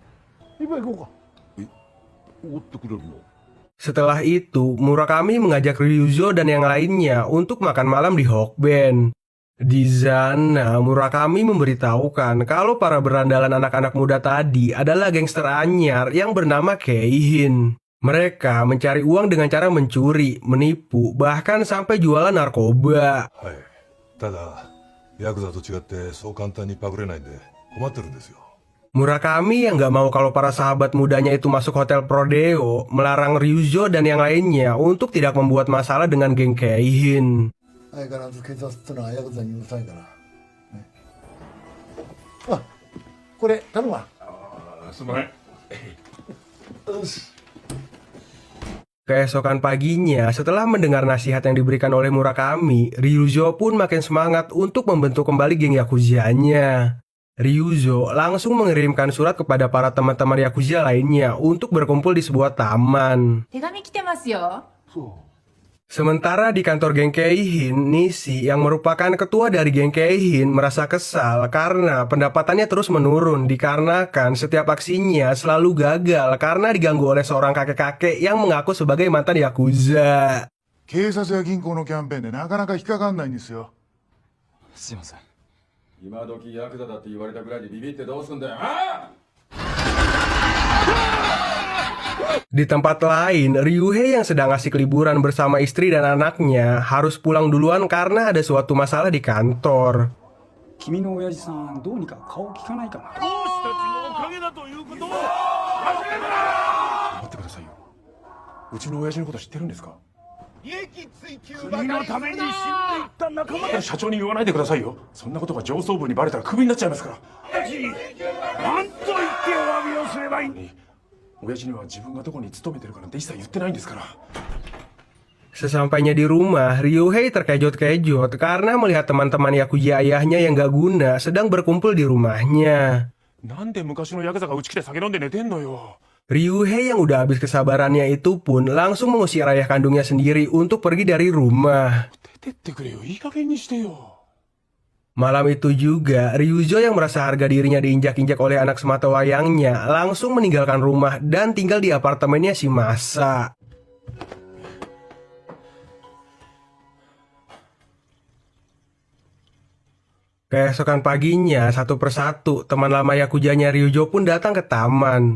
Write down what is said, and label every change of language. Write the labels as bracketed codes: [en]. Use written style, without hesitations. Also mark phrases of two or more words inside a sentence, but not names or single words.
[id] Setelah itu, Murakami mengajak Ryuzo dan yang lainnya untuk makan malam di Hokben. Di sana, Murakami memberitahukan kalau para berandalan anak-anak muda tadi adalah gangster anyar yang bernama Keihin. Mereka mencari uang dengan cara mencuri, menipu, bahkan sampai jualan narkoba. [ja] はいただヤクザと違ってそう簡単にパクれないんで困ってるんですよ [id] Murakami yang gak mau kalau para sahabat mudanya itu masuk hotel Prodeo, melarang Ryuzo dan yang lainnya untuk tidak membuat masalah dengan geng Keihin. [ja] 相変わらず警察ってのはヤクザにうるさいから、ね、あ、これ頼むわ。すんません。 [id] Keesokan paginya, setelah mendengar nasihat yang diberikan oleh Murakami, Ryuzo pun makin semangat untuk membentuk kembali geng Yakuzanya. Ryuzo langsung mengirimkan surat kepada para teman-teman Yakuza lainnya untuk berkumpul di sebuah taman. [ja] 手紙来てますよ。 [id] Sementara di kantor geng Keihin, Nishi yang merupakan ketua dari geng Keihin merasa kesal karena pendapatannya terus menurun dikarenakan setiap aksinya selalu gagal karena diganggu oleh seorang kakek-kakek yang mengaku sebagai mantan Yakuza. [ja] 警察や銀行のキャンペーンでなかなか引っかかんないんですよ。すいません今時ヤクザだって言われたくらいでビビってどうすんだよあ [id] Di tempat lain, Ryuhei yang sedang asik liburan bersama istri dan anaknya harus pulang duluan karena ada suatu masalah di kantor. [ja] 君の親父さんどうにか顔聞かないかな。同志たちのおかげだということを忘れるな。待ってくださいよ。うちの親父のこと知ってるんですか？利益追求国のために死んでいった仲間たち。社長に言わないでくださいよ。そんなことが上層部にバレたらクビになっちゃいますから。何と言ってお詫びをすればいい。親父には自分がどこに勤めてるかなんて一切言ってないんですから。 [id] Sesampainya di rumah, Ryuhei terkejut-kejut karena melihat teman-teman Yakuza ayahnya yang gak guna sedang berkumpul di rumahnya. [ja] なんで昔のヤクザがうち来て酒飲んで寝てんのよ。 [id] Ryuhei yang udah habis kesabarannya itu pun langsung mengusir ayah kandungnya sendiri untuk pergi dari rumah. [ja] 出てってくれよ。いい加減にしてよ。 [id] Malam itu juga, Ryuzo yang merasa harga dirinya diinjak-injak oleh anak sematawayangnya langsung meninggalkan rumah dan tinggal di apartemennya si Masa. Keesokan paginya, satu persatu, teman lama Yakuzanya Ryuzo pun datang ke taman.